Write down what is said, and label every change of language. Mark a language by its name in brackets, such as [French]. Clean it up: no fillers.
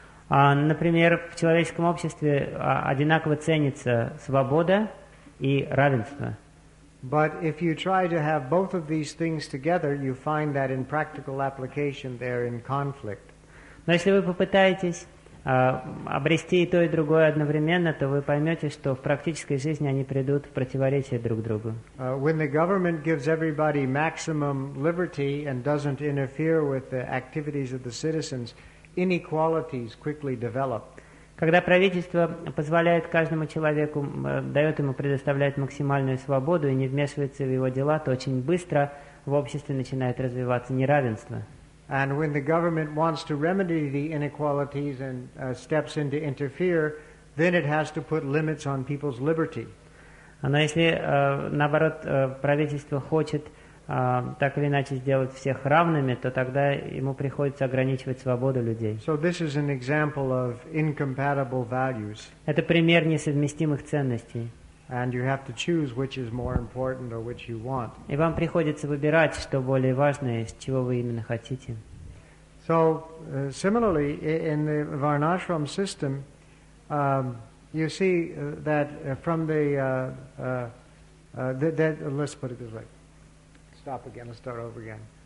[Russian] Например, в человеческом обществе одинаково ценится свобода и равенство. [English] But if you try to have both of these things together, you find that in practical application they're in conflict. [Russian] Но если вы попытаетесь обрести и то, и другое одновременно, то вы поймете, что в практической жизни они придут в противоречие друг другу. [English] When the government gives everybody maximum liberty and doesn't interfere with the activities of the citizens, inequalities quickly develop. [Russian] Когда правительство позволяет каждому человеку, дает ему предоставлять максимальную свободу и не вмешивается в его дела, то очень быстро в обществе начинает развиваться неравенство. [English] And when the government wants to remedy the inequalities and steps in to interfere, then it has to put limits on people's liberty. [Russian] Но если, наоборот, правительство хочет так или иначе сделать всех равными, то тогда ему приходится ограничивать свободу людей. [English] So this is an example of incompatible values. [Russian] Это пример несовместимых ценностей. [English] And you have to choose which is more important or which you want. [Russian] И вам приходится выбирать, что более важное, чего вы именно хотите. [English] So, similarly, in the Varnashram system, you see that from the... let's put it this way. Stop again. Let's start over again.